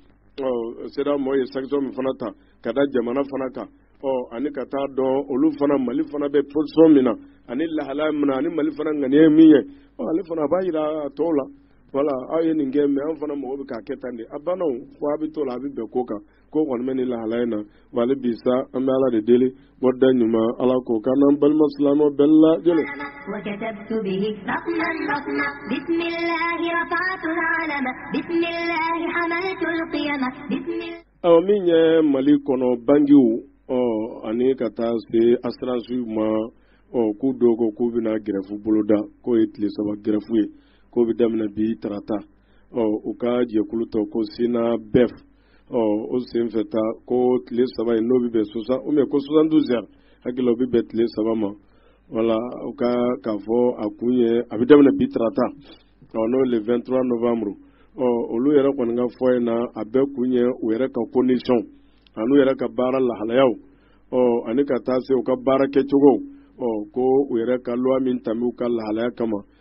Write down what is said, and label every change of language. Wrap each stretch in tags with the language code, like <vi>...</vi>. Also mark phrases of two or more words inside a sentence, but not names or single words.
<bm>CEDEAO mɔgɔw ye sanction min fana ta ka da jamana fana kan ani ka taa dɔn olu fana Mali fana bɛ position min na ani lahalaya min na ani Mali fana ŋaniya ye min ye ale fana a b'a yira a tɔw la voilà aw ye nin kɛ mais an fana mɔgɔ bɛ k'a kɛ tan de a banna fo a bɛ to la a bɛ bɛn ko kan ko kɔni bɛ nin lahalaya in na wa hali bi sa an bɛ Ala de deli wada ɲuman Ala k'o k'an n'an balima silamɛw bɛɛ lajɛlen.</bm> <ar>وكتبت به رقما رقما بسم الله رفعت العلم بسم الله حملت القيم بسم الله.</ar> <bm>min ye Mali kɔnɔ bangiw ani ka taa se assurance ma k'u dɔw ko k'u bɛna grève boloda k'o ye tile 3 grève ye k'o bɛ daminɛ bi tarata u ka jɛkulu tɔ ko Sina BEF o senfɛ ta ko tile 3 in n'o bɛ bɛn 72 heures hakili o bɛ bɛn tile 3 ma wala u ka k'a fɔ a kun ye a bɛ daminɛ bi tarata n'o le 23 novembre olu yɛrɛ kɔni ka fɔ in na a bɛɛ kun ye u yɛrɛ ka condition ani u yɛrɛ ka baara lahalayaw ani ka taa se u ka baara kɛcogo ko u yɛrɛ ka loi min tɛmɛ u ka lahalaya kama</bm>